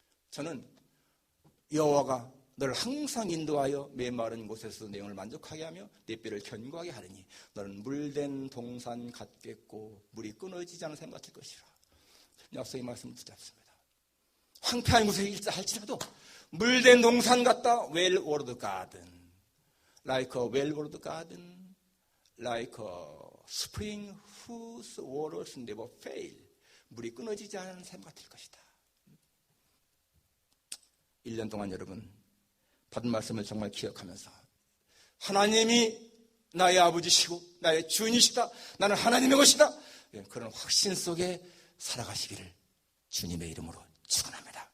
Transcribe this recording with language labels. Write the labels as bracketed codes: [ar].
[ko] 저는 여호와가 너를 항상 인도하여 메마른 곳에서 내 영을 만족하게 하며 내 뼈를 견고하게 하리니 너는 물된 동산 같겠고 물이 끊어지지 않은 샘 같을 것이라. 약속의 말씀을 붙잡습니다. 황폐한 곳에 할지라도 물된 동산 같다. [en] Well watered garden, like a well watered garden, like a spring whose waters never fail. [ko] 물이 끊어지지 않은 샘 같을 것이다. 1년 동안 여러분 받은 말씀을 정말 기억하면서 하나님이 나의 아버지시고 나의 주인이시다. 나는 하나님의 것이다. 그런 확신 속에 살아가시기를 주님의 이름으로 축원합니다.